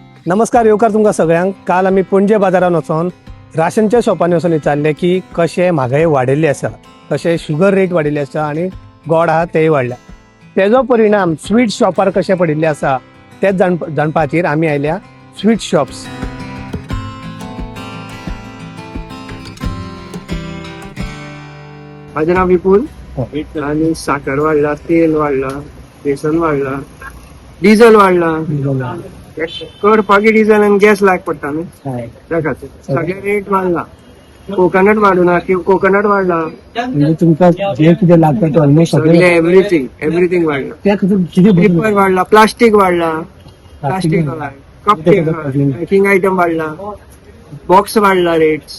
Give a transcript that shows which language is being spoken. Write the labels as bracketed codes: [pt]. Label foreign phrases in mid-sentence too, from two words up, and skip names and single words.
[kok] नमस्कार येवकार तुमकां सगळ्यांक. काल आमी पणजे बाजारान वचोन राशनच्या शॉपांनी वचून विचारले की कशें म्हागाई वाडिल्ली आसा, कशें [en] sugar rate [kok] वाडिल्ली आसा आनी गोड आहा तेय वाडल्या. तेजो परिणाम स्वीट शॉपार कशें पडिल्ले आसा तेच जाणपा खातीर आमी आयल्या [en] sweet shops. [mr] माझे नाव विपुल आणि साखर वाढला, तेल वाढला, बेसन वाढला, डिझेल वाढला. [kok] करपाकी डिझेल आणि गॅस लायक पडटा न्ही त्या खातीर सगळे रेट वाडला. कोकोनट वाडूना की कोकोनट वाडला, म्हणजे तुमकां जे कितें लागता ते ऑलमोस्ट सगळे एव्हरीथिंग वाडला. त्या खातीर कितें पेपर वाडला, प्लास्टिक वाडला, [en] plastic cup packing item [kok] वाडला, बॉक्स वाडला रेट्स,